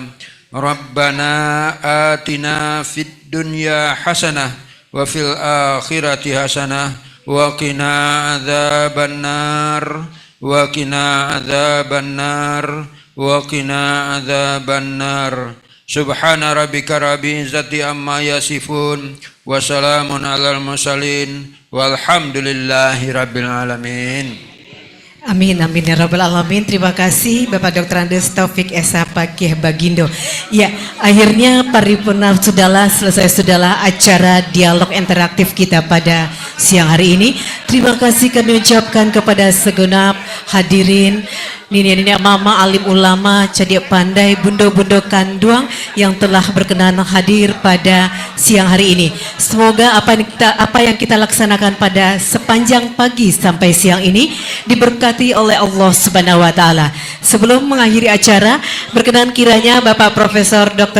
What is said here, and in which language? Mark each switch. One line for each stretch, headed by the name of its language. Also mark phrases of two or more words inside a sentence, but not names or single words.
Arabic: ربنا آتنا في الدنيا حسنة وفي الآخرة حسنة وقنا عذاب النار وقنا عذاب النار وقنا عذاب النار. سبحان ربك رب العزة عما يصفون وسلام على المرسلين والحمد لله رب العالمين. آمين، آمين يا رب العالمين.
Indonesian: Terima kasih Bapak Dr. Andes Taufik Esa Pakih Bagindo. Ya, akhirnya paripurna sudahlah selesai, sudahlah acara dialog interaktif kita pada siang hari ini. Terima kasih kami ucapkan kepada segenap hadirin, nenek-nenek mama, alim ulama,
Minangkabau: cadik pandai, bundo-bundo kanduang
Indonesian: yang telah berkenan hadir pada siang hari ini. Semoga apa yang kita laksanakan pada sepanjang pagi sampai siang ini diberkati oleh Allah
Arabic: سبحانه وتعالى.
Indonesian: Sebelum mengakhiri acara, berkenan kiranya Bapak Profesor Dr.